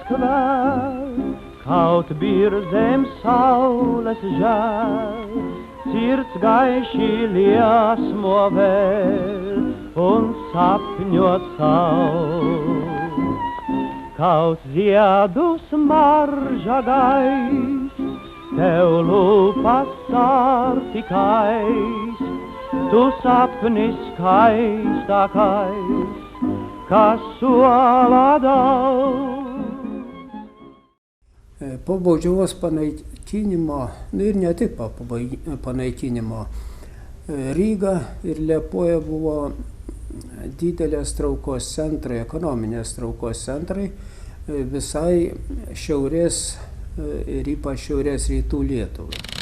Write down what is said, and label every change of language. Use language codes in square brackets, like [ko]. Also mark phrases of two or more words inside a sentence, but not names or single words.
[lv] kvēl, kaut birzēm saules žēl, sirds gaiši liesmo vēl un sapņot saules. Kaut ziedu smarža gais, tev lūpas sārtikais, tu sapnis skaistākais, kas suola daug. [lt] Po baudžiavos panaikinimo, ir ne tik po panaikinimo, Ryga ir Liepoja buvo didelės traukos centrai, ekonominės traukos centrai visai šiaurės ir ypač šiaurės rytų Lietuvai.